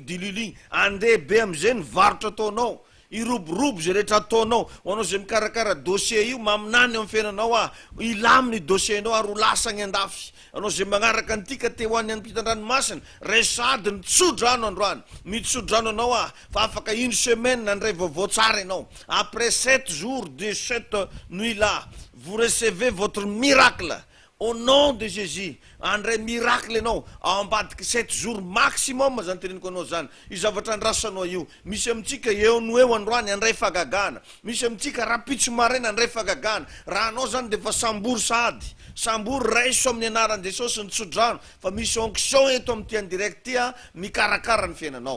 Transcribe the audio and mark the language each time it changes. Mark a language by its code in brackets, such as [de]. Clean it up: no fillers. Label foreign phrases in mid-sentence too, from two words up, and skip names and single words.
[mg] diloilo igny andeha be am'izay ny varotra ataonao iroborobo zay rehetra ataonao ho anao zay mikarakara dossier io maminany amin'ny fiainanao ilaminy dossiernao ary ho lasa agny andafy anao zay magnaraka antika te hoan'ny any mpitan-dranomasina resady mitsodrano androany mitsodrano anao fa afaka [fr] une semaine [mg] nandray vaovao tsara ianao [fr] après 7 jours de cette nuit là vous recevez votre miracle au nom de Jésus, [mg] andray miracle anao ao ambadiky [fr] 7 jours maximum [mg] zany teneniko anao zany. I zavatra andrasanao io. Misy amitsika eo no eo androany andray fagagana. Misy amitsika rapitso maraina andray fagagana. Raha anao zany de fa sambory sady. Sambory raiso amin'ny anaran'i Jesosy ny tsodrano. Fa misy onction eto amin'ty [fr] en direct [mg] ty mikarakara ny fiainanao.